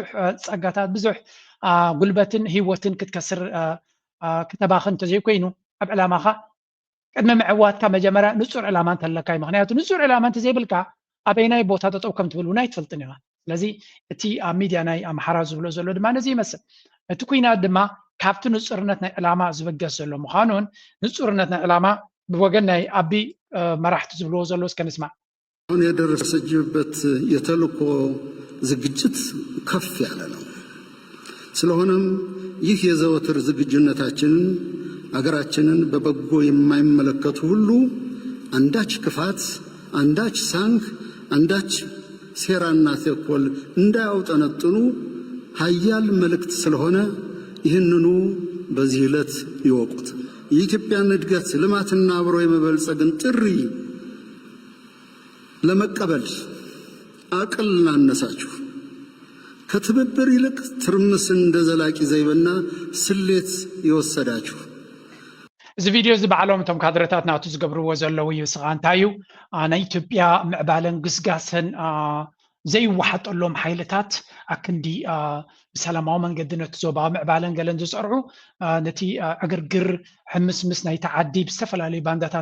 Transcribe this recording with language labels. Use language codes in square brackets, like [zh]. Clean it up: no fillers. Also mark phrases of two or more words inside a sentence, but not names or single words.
[ti] ፀጋታት ብዙሕ ጉልበትን ሂወትን ክትከስር ክተባኽን እንተዘይኮይኑ ኣብ ዕላማኻ ቅድሚ ምዕዋትካ መጀመርያ ንጹር ዕላማ እንተለካ እዩ ምክንያቱ ንጹር ዕላማ እንተዘይብልካ ኣበይናይ ቦታ ጠጠው ከም ትብል እውን ኣይትፈልጥን ኢኻ ስለዚ እቲ ኣብ ሚድያ ናይ ኣምሓራ ዝብሎ ዘሎ ድማ ነዚ ይመስል እቲ ኩናት ድማ ካብቲ ንጹርነት ናይ ዕላማ ዝበገስ ዘሎ ምዃኑን ንጹርነት ናይ ዕላማ ብወገን ናይ ኣቢ መራሕቲ ዝብልዎ ዘሎ እስከ ንስማዕ [am] አሁን የደረሰችበት የተልእኮ ዝግጅት ከፍ ያለ ነው ስለሆነም ይህ የዘወትር ዝግጁነታችንን አገራችንን በበጎ የማይመለከቱ ሁሉ አንዳች ክፋት አንዳች ሳንክ አንዳች ሴራና ተንኮል እንዳያውጠነጥኑ ኃያል መልእክት ስለሆነ ይህንኑ በዚህ ዕለት ይወቁት የኢትዮጵያን እድገት ልማትና አብሮ የመበልጸግን ጥሪ ለመቀበል አቅል እናነሳችሁ ከትብብር ይልቅ ትርምስን እንደ ዘላቂ ዘይቤና ስሌት ይወሰዳችሁ [ti] እዚ ቪድዮ እዚ ባዕሎም እቶም ካድረታት ናቱ ዝገብርዎ ዘለዉ ይስኻ እንታይ እዩ ናይ ኢትዮጵያ ምዕባለን ግስጋስን ዘይወሓጠሎም ሓይልታት ኣክንዲ ብሰላማዊ መንገዲ ነቲ ዞባ ምዕባለን ገለን ዝሰርዑ ነቲ ዕግርግር ሕምስምስ ናይ ተዓዲ ብዝተፈላለዩ ባንዳታት